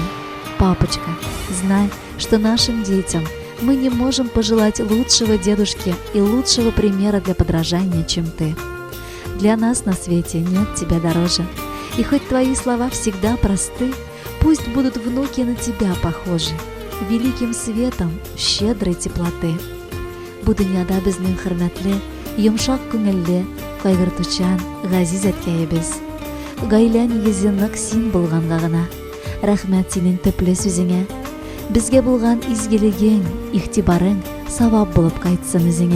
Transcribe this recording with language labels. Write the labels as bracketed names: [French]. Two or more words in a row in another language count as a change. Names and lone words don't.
[Russian] Папочка, знай, что нашим детям мы не можем пожелать лучшего дедушки и лучшего примера для подражания, чем ты. Для нас на свете нет тебя дороже, и хоть твои слова всегда просты, пусть будут внуки на тебя похожи, великим светом щедрой теплоты. [Tatar] Будуняда безнең хөрмәтле, йомшак күңелле, кайгыртучан, газиз әткәебез. Гаилә нигезе нык син булганга гына. Рәхмәт синең төпле сүзеңә. Безгә булган изгелегең, игътибарың савап булып кайтсын үзеңә.